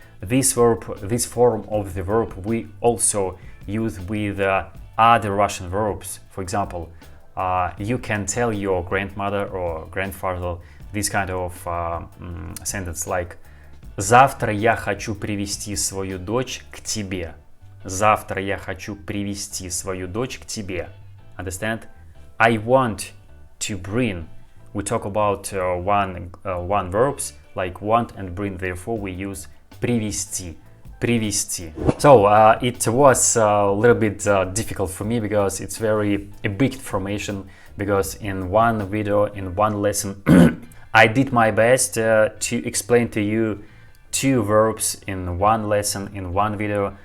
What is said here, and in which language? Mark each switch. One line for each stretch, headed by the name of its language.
English: This form of the verb we also use with other Russian verbs. For example, you can tell your grandmother or grandfather this kind of sentence like
Russian: завтра я хочу привести свою дочь к тебе. Завтра я хочу привести свою дочь к тебе.
English: Understand? I want to bring. We talk about one verbs like want and bring. Therefore, we use привести.
Russian: Привести.
English: So it was a little bit difficult for me because it's a big information. Because in one video, in one lesson, I did my best to explain to you two verbs in one lesson, in one video.